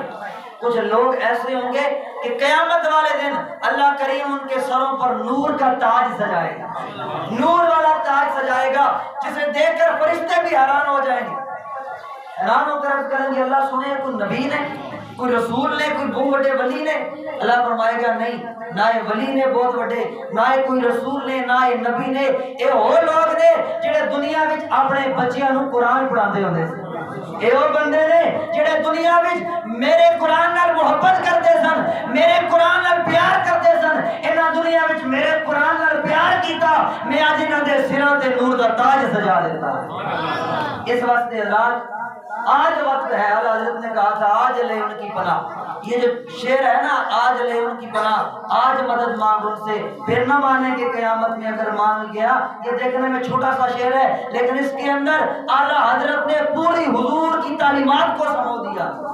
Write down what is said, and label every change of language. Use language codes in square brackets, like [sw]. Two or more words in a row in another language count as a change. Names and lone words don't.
[ur] کچھ لوگ ایسے ہوں گے کہ قیامت والے دن اللہ کریم ان کے سروں پر نور کا تاج سجائے گا، نور والا تاج سجائے گا جسے دیکھ کر فرشتے بھی حیران ہو جائیں گے. حیران ہو کر عرض کریں گے اللہ سنے کوئی نبی نے، کوئی رسول نے، کوئی بہت بڑے ولی نے؟ اللہ فرمائے گا نہیں، نہ یہ ولی نے بہت بڑے، نہ یہ کوئی رسول نے، نہ یہ نبی نے. یہ وہ لوگ [pa] نے جڑے دنیا وچ اپنے بچیاں نو قرآن پڑھاندے ہوندے سن. [ur] یہ وہ بندے [pa] نے جڑے دنیا وچ میرے قرآن نال محبت کرتے سن، میرے قرآن نال پیار کرتے سن. انہاں دنیا وچ میرے قرآن نال پیار کیتا، میں اج انہاں دے سراں تے نور دا تاج سجا دیتا. [ur] اس واسطے آج وقت ہے. اللہ حضرت نے کہا تھا آج لے ان کی پناہ. یہ جو شعر ہے نا، آج لے ان کی پناہ، آج مدد مانگ ان سے، پھر نہ مانے کہ قیامت میں اگر مانگ گیا. یہ دیکھنے میں چھوٹا سا شعر ہے، لیکن اس کے اندر اعلیٰ حضرت نے پوری حضور کی تعلیمات کو سمو دیا.